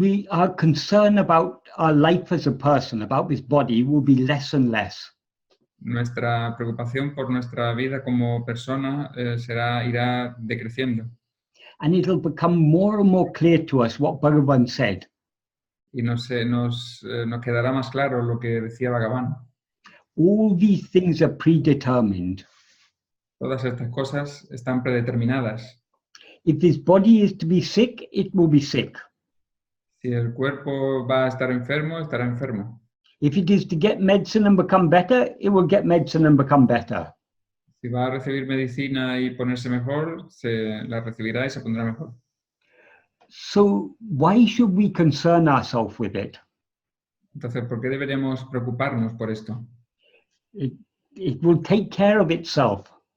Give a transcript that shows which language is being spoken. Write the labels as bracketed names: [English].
[English] our concern about our life as a person, about this body, will be less and less. [Spanish] nuestra preocupación por nuestra vida como persona irá decreciendo. [English] And it'll become more and more clear to us what Bhagavan said. [Spanish] Y nos quedará más claro lo que decía Bhagavan. [English] All these things are predetermined. [Spanish] Todas estas cosas están predeterminadas. [English] If this body is to be sick, it will be sick. [Spanish] Si el cuerpo va a estar enfermo, estará enfermo. [English] If it is to get medicine and become better, it will get medicine and become better. [Spanish] Si va a recibir medicina y ponerse mejor, la recibirá y se pondrá mejor. [English] So why should we concern ourselves with it? [Spanish] Entonces, ¿por qué deberíamos preocuparnos por esto? [English] It will take care of itself.